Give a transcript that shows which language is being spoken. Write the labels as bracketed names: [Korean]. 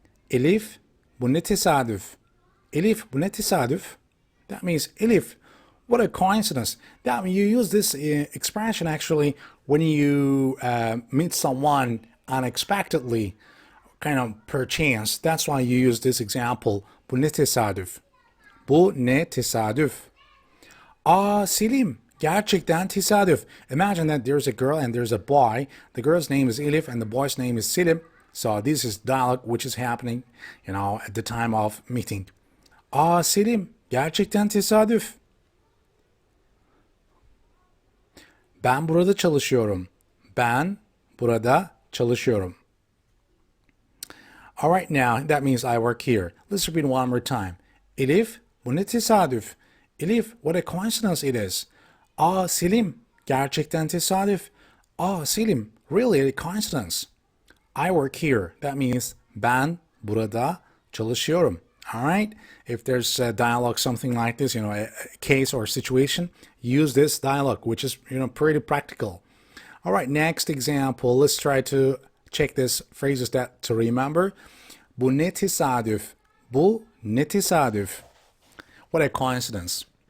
[Turkish] Elif, bu ne tesadüf? Elif, bu ne tesadüf? [English] That means, Elif, what a coincidence. That means you use this expression actually when you meet someone unexpectedly, kind of per chance. That's why you use this example. [Turkish] Bu ne tesadüf? Bu ne tesadüf? Aa Selim, gerçekten tesadüf. [English] Imagine that there's a girl and there's a boy. The girl's name is Elif and the boy's name is Selim. So this is dialogue which is happening, at the time of meeting. [Turkish] Aa Selim, gerçekten tesadüf. Ben burada çalışıyorum. Ben burada çalışıyorum. [English] Alright, now that means I work here. Let's repeat one more time. Elif, [Turkish] bu ne tesadüf? [English] Elif, what a coincidence it is. [Turkish] Aa Selim, gerçekten tesadüf. [English] Aa Selim, really a coincidence. I work here. That means [Turkish] ben burada çalışıyorum. [English] Alright? If there's a dialogue, something like this, a case or situation, use this dialogue, which is, pretty practical. Alright, next example. Let's try to check these phrases that to remember. [Turkish] Bu ne tesadüf? Bu ne tesadüf? [English] What a coincidence.